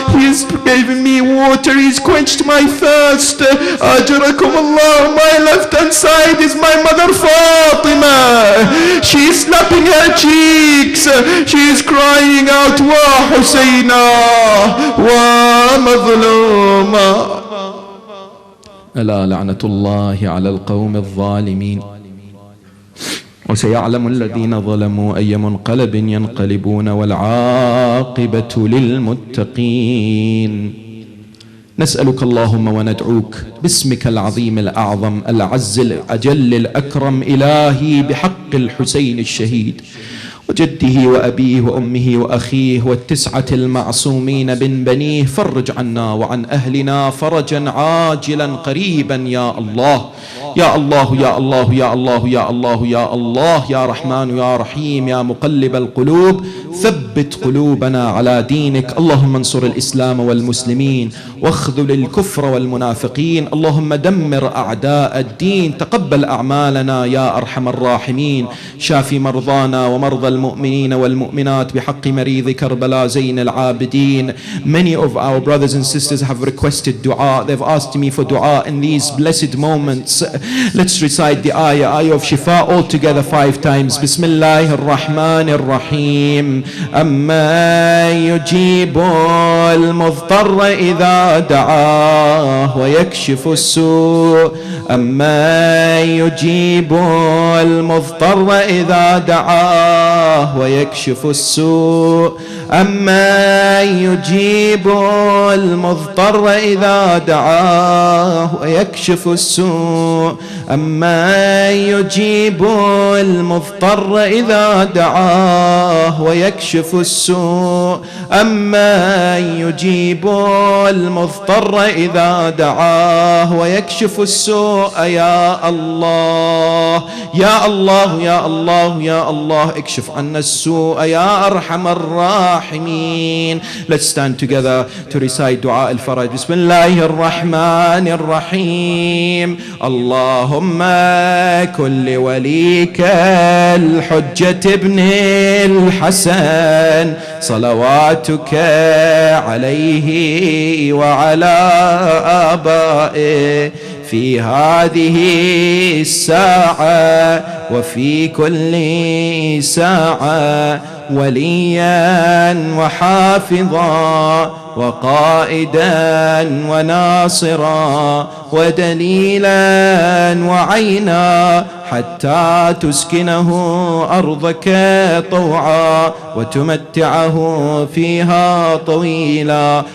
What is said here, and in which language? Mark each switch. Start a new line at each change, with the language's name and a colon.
English: He is giving me water, he's quenched my thirst.
Arabic: Ajarakum Allah.
English: My left hand side is my mother Fatima. She is slapping her cheeks, she is crying out,
Arabic: wa Husayna wa mazluma. ألا لعنة الله على القوم الظالمين. وسيعلم الذين ظلموا أي منقلب ينقلبون والعاقبة للمتقين. نسألك اللهم وندعوك باسمك العظيم الأعظم الأعز الأجل الأكرم إلهي بحق الحسين الشهيد وجده وأبيه وأمه وأخيه والتسعة المعصومين من بنيه، فرج عنا وعن أهلنا فرجا عاجلا قريبا يا الله يا الله يا الله يا الله يا الله يا الله يا رحمن يا رحيم يا مقلب القلوب ثبت قلوبنا على دينك. اللهم انصر الإسلام والمسلمين واخذل الكفر والمنافقين. اللهم دمر أعداء الدين. تقبل أعمالنا يا أرحم الراحمين. شافي مرضانا ومرضى المؤمنين والمؤمنات بحق مريض كربلاء زين العابدين.
English: Many of our brothers and sisters have requested dua. They've asked me for dua in these blessed moments. Let's recite the ayah of Shifa all together 5 times.
Arabic: Bismillahir Rahmanir Rahim. أما يجيب المضطر إذا دعاه ويكشف السوء. أما يجيب المضطر إذا دعاه ويكشف السوء. أما يجيب المضطر إذا دعاه ويكشف السوء. أما يجيب المضطر إذا دعاه ويكشف السوء. أما يجيب المضطر إذا دعاه ويكشف السوء. يا الله يا الله يا الله يا الله اكشف عنا السوء يا أرحم الراحمين.
English: Let's stand together to recite دعاء الفرج.
Arabic: بسم الله الرحمن الرحيم. اللهم كن لوليك الحجة ابن الحسن صلواتك عليه وعلى آبائه في هذه الساعة وفي كل ساعة وليا وحافظا وقائدا وناصرا ودليلا وعينا حتى تسكنه أرضك طوعا وتمتعه فيها طويلا.